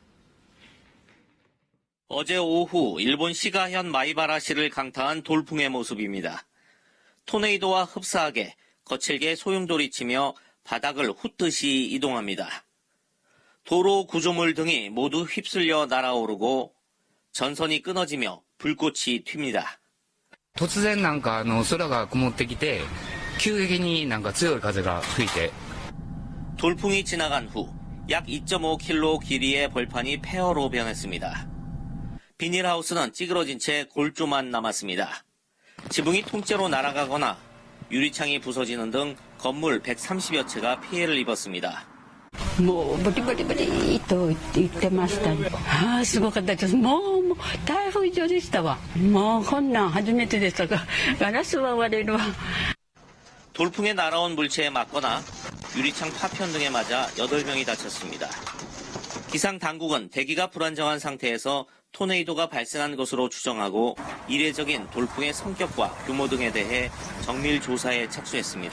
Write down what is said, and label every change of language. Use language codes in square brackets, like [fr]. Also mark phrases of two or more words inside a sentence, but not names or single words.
[ko] 어제 오후 일본 시가현 마이바라시를 강타한 돌풍의 모습입니다. 토네이도와 흡사하게 거칠게 소용돌이 치며 바닥을 훑듯이 이동합니다. 도로 구조물 등이 모두 휩쓸려 날아오르고 전선이 끊어지며 불꽃이 튑니다. [ja] 突然空が曇ってきて急激に強い風が吹いて [ko] 돌풍이 지나간 후 약 2.5km 길이의 벌판이 폐허로 변했습니다. 비닐하우스는 찌그러진 채 골조만 남았습니다. 지붕이 통째로 날아가거나 유리창이 부서지는 등 건물 130여 채가 피해를 입었습니다. [ja] もうブリブリブリと言ってましたね。すごかったです。もう台風以上でしたわ。もうこんなん初めてでしたが、ガラスは割れるわ。 [ko] 돌풍에 날아온 물체에 맞거나 유리창 파편 등에 맞아 8명이 다쳤습니다. 기상 당국은 대기가 불안정한 상태에서 토네이도가 발생한 것으로 추정하고 이례적인 돌풍의 성격과 규모 등에 대해 정밀 조사에 착수했습니다.